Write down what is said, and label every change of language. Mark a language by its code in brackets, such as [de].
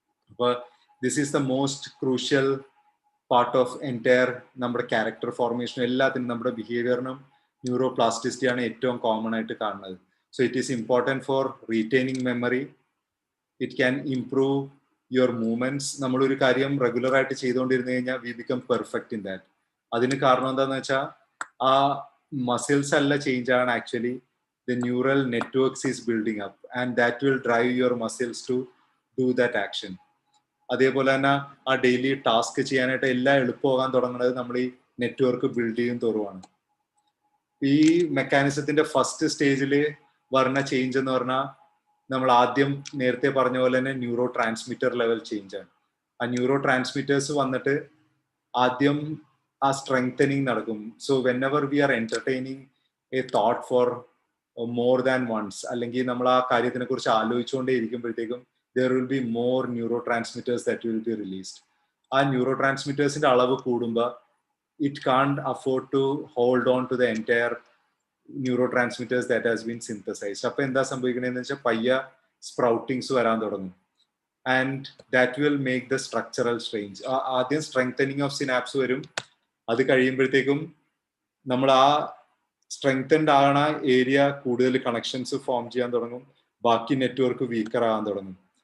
[ml] അപ്പോൾ [en] this is the most crucial part of entire [ml] നമ്മുടെ character ഫോർമേഷനും എല്ലാത്തിനും നമ്മുടെ ബിഹേവിയറിനും ന്യൂറോപ്ലാസ്റ്റിസിറ്റിയാണ് ഏറ്റവും കോമൺ ആയിട്ട് കാണുന്നത്. [en] So it is important for retaining memory. It can improve your movements. [ml] നമ്മളൊരു കാര്യം റെഗുലർ ആയിട്ട് ചെയ്തുകൊണ്ടിരുന്നു കഴിഞ്ഞാൽ [en] We become perfect in that. [ml] അതിന് കാരണം എന്താണെന്ന് വെച്ചാൽ ആ മസിൽസ് അല്ല ചേഞ്ച് ആണ്, actually [en] the neural networks is building up and that will drive your muscles to do that action. [ml] അതേപോലെ തന്നെ ആ ഡെയിലി ടാസ്ക് ചെയ്യാനായിട്ട് എല്ലാം എളുപ്പമാകാൻ തുടങ്ങുന്നത് നമ്മൾ ഈ നെറ്റ്വർക്ക് ബിൽഡ് ചെയ്യും തോറുമാണ്. ഈ മെക്കാനിസത്തിന്റെ ഫസ്റ്റ് സ്റ്റേജിൽ വരുന്ന ചേഞ്ച് എന്ന് പറഞ്ഞാൽ നമ്മൾ ആദ്യം നേരത്തെ പറഞ്ഞ പോലെ തന്നെ ന്യൂറോ ട്രാൻസ്മിറ്റർ ലെവൽ ചേഞ്ച് ആണ്. ആ ന്യൂറോ ട്രാൻസ്മിറ്റേഴ്സ് വന്നിട്ട് ആദ്യം ആ സ്ട്രെങ്തനിങ് നടക്കും. [en] so whenever we are entertaining a thought for more than once, [ml] അല്ലെങ്കിൽ നമ്മൾ ആ കാര്യത്തിനെ കുറിച്ച് ആലോചിച്ചുകൊണ്ടേ ഇരിക്കുമ്പോഴത്തേക്കും [en] there will be more neurotransmitters that will be released. [ml] ആ ന്യൂറോട്രാൻസ്മിറ്റേഴ്സിന്റെ അളവ് കൂടുമ്പോൾ [en] it can't afford to hold on to the entire neurotransmitters that has been synthesized. [ml] അപ്പൊ എന്താ സംഭവിക്കണേന്ന് വെച്ചാൽ പയ്യ സ്പ്രൗട്ടിങ്സ് വരാൻ തുടങ്ങും. [en] And that will make the structural change. [ml] ആദ്യം സ്ട്രെങ്തനിങ് ഓഫ് സിനാപ്സ് വരും. അത് കഴിയുമ്പോഴത്തേക്കും നമ്മൾ ആ സ്ട്രെങ്തൻഡ് ആകണ ഏരിയ കൂടുതൽ കണക്ഷൻസ് ഫോം ചെയ്യാൻ തുടങ്ങും, ബാക്കി നെറ്റ്വർക്ക് വീക്കർ ആകാൻ തുടങ്ങും.